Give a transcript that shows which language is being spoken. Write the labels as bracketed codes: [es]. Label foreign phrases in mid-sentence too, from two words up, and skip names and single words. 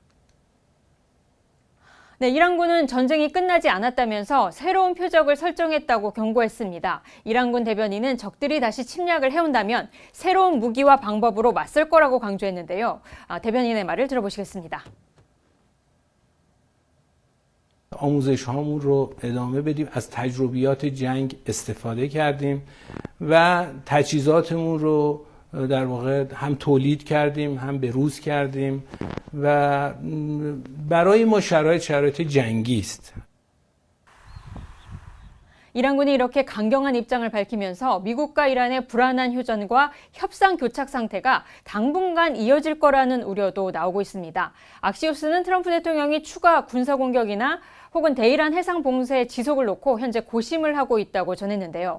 [ko] 네, 이란군은 전쟁이 끝나지 않았다면서 새로운 표적을 설정했다고 경고했습니다. 이란군 대변인은 적들이 다시 침략을 해온다면 새로운 무기와 방법으로 맞설 거라고 강조했는데요. 대변인의 말을 들어보시겠습니다. [fa] آموزش هامون رو ادامه بدیم از تجربیات جنگ استفاده کردیم و تجهیزاتمون رو در واقع هم تولید کردیم هم بروز کردیم و برای ما شرایط جنگی است. [ko] 이란군이 이렇게 강경한 입장을 밝히면서 미국과 이란의 불안한 휴전과 협상 교착 상태가 당분간 이어질 거라는 우려도 나오고 있습니다. 악시오스는 트럼프 대통령이 추가 군사 공격이나 혹은 대이란 해상 봉쇄 지속을 놓고 현재 고심을 하고 있다고 전했는데요.